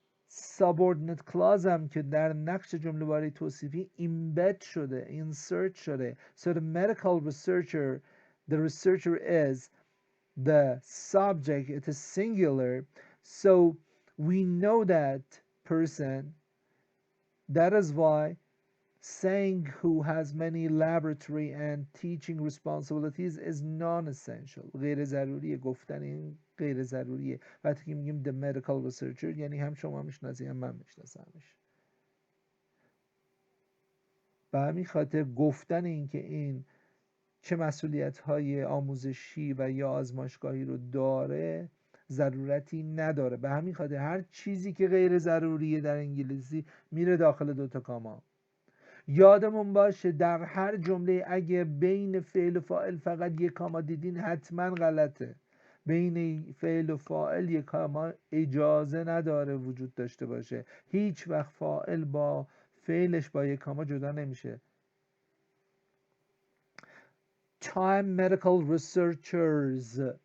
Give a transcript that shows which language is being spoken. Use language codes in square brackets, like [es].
[fa] subordinate clauseم که در نقش جمله واری توصیفی embed شده, insert شده. [en] So the medical researcher, the researcher is the subject, it is singular. So we know that person. That is why saying who has many laboratory and teaching responsibilities is non-essential. [fa] غیر ضروریه. گفتن این غیر ضروریه. وقتی که میگیم [en] the medical researcher [fa] یعنی هم شما میشناسی هم من میشناسمش. به همین خاطر گفتن این که این چه مسئولیت های آموزشی و یا آزمایشگاهی رو داره ضرورتی نداره. به همین خاطر هر چیزی که غیر ضروریه در انگلیسی میره داخل دوتا کاما. یادمون باشه در هر جمله اگه بین فعل و فاعل فقط یک کاما دیدین حتما غلطه. بین فعل و فاعل یک کاما اجازه نداره وجود داشته باشه. هیچ وقت فاعل با فعلش با یک کاما جدا نمیشه. [en] Time medical researchers.